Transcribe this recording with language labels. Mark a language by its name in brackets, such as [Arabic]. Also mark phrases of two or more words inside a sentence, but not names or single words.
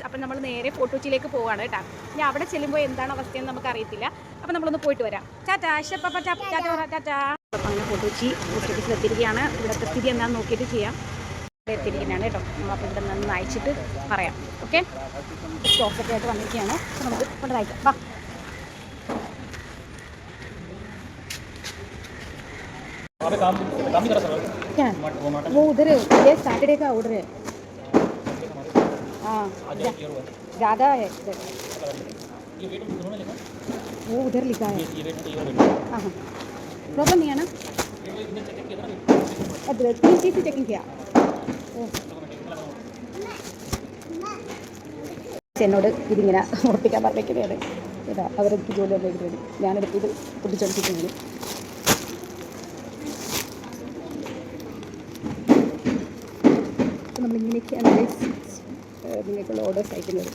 [Malayalam] അപ്പം നമ്മൾ നേരെ ഫോർട്ട് കൊച്ചിയിലേക്ക് പോവുകയാണ് കേട്ടോ. ഇനി അവിടെ ചെല്ലുമ്പോൾ എന്താണ് അവസ്ഥയെന്ന് നമുക്ക് അറിയത്തില്ല. അപ്പോൾ നമ്മളൊന്ന് പോയിട്ട് വരാം. ടാറ്റാ ടാറ്റാ. അപ്പം അങ്ങനെ ഫോർട്ട് കൊച്ചി [English] post office [Malayalam] എത്തിയിരിക്കുകയാണ്. ഇവിടുത്തെ സ്ഥിതി എന്താണെന്ന് നോക്കിയിട്ട് ചെയ്യാം. ഇവിടെ എത്തിയിരിക്കുന്നതാണ് കേട്ടോ. നമ്മളപ്പോൾ ഇവിടെ നിന്ന് അയച്ചിട്ട് പറയാം. ഓക്കെ, സ്റ്റോക്കൊക്കെ ആയിട്ട് വന്നിരിക്കുകയാണ്. അപ്പോൾ നമുക്ക് ഇവിടെ അയക്കാം. വാ. [Hindi] काम नहीं करा सर क्या वो उधर ये सैटरडे का ऑर्डर है. हाँ ज़्यादा है इधर. ये वेट उन्होंने लिखा वो उधर लिखा है. ये वेट हाँ हाँ प्रॉब्लम नहीं है ना. अब 3 चीज़ चेकिंग किया. [Malayalam] എന്നോട് ഇതിങ്ങനെ ഉറപ്പിക്കാൻ പറഞ്ഞേക്കുന്നതാണ്. ഇതാ അവരെനിക്ക് ജോലി വന്നിരിക്കുന്നത്. ഞാനെടുത്ത് ഇത് പൊട്ടിച്ചൊടിച്ചിട്ടുണ്ട്. നമ്മളിങ്ങനെയൊക്കെയാണ് നിങ്ങൾക്കുള്ള ഓർഡേഴ്സ് അയക്കുന്നത്.